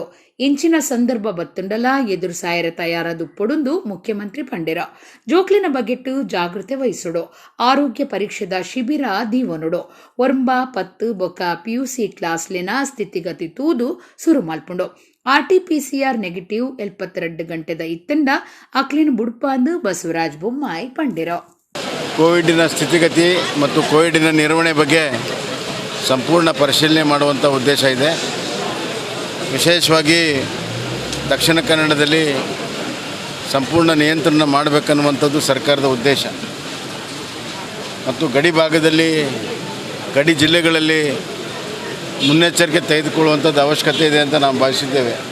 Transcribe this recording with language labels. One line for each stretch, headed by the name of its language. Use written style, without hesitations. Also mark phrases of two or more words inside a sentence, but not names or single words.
Tulu: ಇಂಚಿನ ಸಂದರ್ಭ ಬತ್ತುಂಡಲ ಎದುರು ಸಾಯರ ತಯಾರದು ಪೊಡುಂದು ಮುಖ್ಯಮಂತ್ರಿ ಪಂಡೆರ. ಜೋಕ್ಲಿನ ಬಗೆಟ್ಟು ಜಾಗೃತೆ ವಹಿಸೋಡು, ಆರೋಗ್ಯ ಪರೀಕ್ಷೆದ ಶಿಬಿರ ದೀವನೋಡು, ಒರ್ಂಬ ಪತ್ತು ಬೊಕ್ಕ ಪಿಯುಸಿ ಕ್ಲಾಸ್ಲಿನ ಸ್ಥಿತಿಗತಿ ತೂದು ಸುರು ಮಲ್ಪುಂಡು.
English: RTPCR negative
Tulu: 72 ಗಂಟೆದ ಇತ್ತಂಡ ಅಕ್ಲಿನ ಬುಡ್ಪಾಂದು ಬಸವರಾಜ ಬೊಮ್ಮಾಯಿ ಪಂಡೆರ.
Kannada: ಕೋವಿಡಿನ ಸ್ಥಿತಿಗತಿ ಮತ್ತು ಕೋವಿಡಿನ ನಿರ್ವಹಣೆ ಬಗ್ಗೆ ಸಂಪೂರ್ಣ ಪರಿಶೀಲನೆ ಮಾಡುವಂಥ ಉದ್ದೇಶ ಇದೆ. ವಿಶೇಷವಾಗಿ ದಕ್ಷಿಣ ಕನ್ನಡದಲ್ಲಿ ಸಂಪೂರ್ಣ ನಿಯಂತ್ರಣ ಮಾಡಬೇಕನ್ನುವಂಥದ್ದು ಸರ್ಕಾರದ ಉದ್ದೇಶ ಮತ್ತು ಗಡಿ ಭಾಗದಲ್ಲಿ ಗಡಿ ಜಿಲ್ಲೆಗಳಲ್ಲಿ ಮುನ್ನೆಚ್ಚರಿಕೆ ತೆಗೆದುಕೊಳ್ಳುವಂಥದ್ದು ಅವಶ್ಯಕತೆ ಇದೆ ಅಂತ ನಾವು ಭಾವಿಸಿದ್ದೇವೆ.